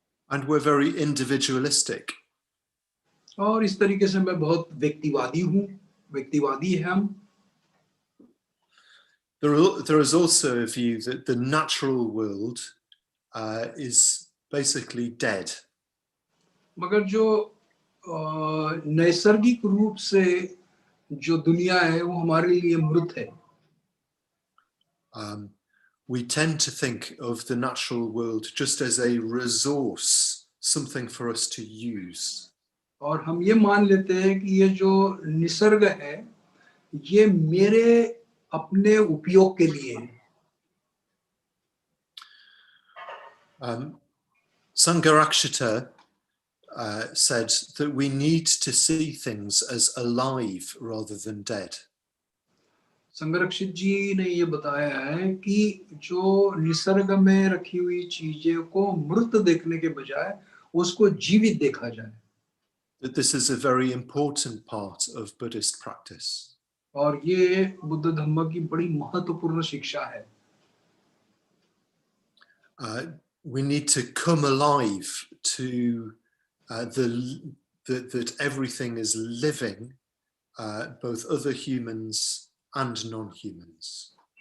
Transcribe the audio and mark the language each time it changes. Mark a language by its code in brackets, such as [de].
[en] And we're very individualistic. [hi] और इस तरीके से मैं बहुत व्यक्तिवादी है हम। [en] There is also a view that the natural world is basically dead. [hi] मगर जो नैसर्गिक रूप से जो दुनिया है वो हमारे लिए मृत है। [en] We tend to think of the natural world just as a resource, something for us to use. [hi] और हम ये मान लेते हैं कि ये जो निसर्ग है ये मेरे अपने उपयोग के लिए है. [en] Sangharakshita said that we need to see things as alive rather than dead. [hi] संगरक्षित जी ने ये बताया है कि जो निसर्ग में रखी हुई चीजें को मृत देखने के बजाय उसको जीवित देखा जाए. [en] That this is a very important part of Buddhist practice. [hi] और ये बुद्ध धम्म की बड़ी महत्वपूर्ण शिक्षा है. [en] We need to come alive to that everything is living, both other humans and non-humans.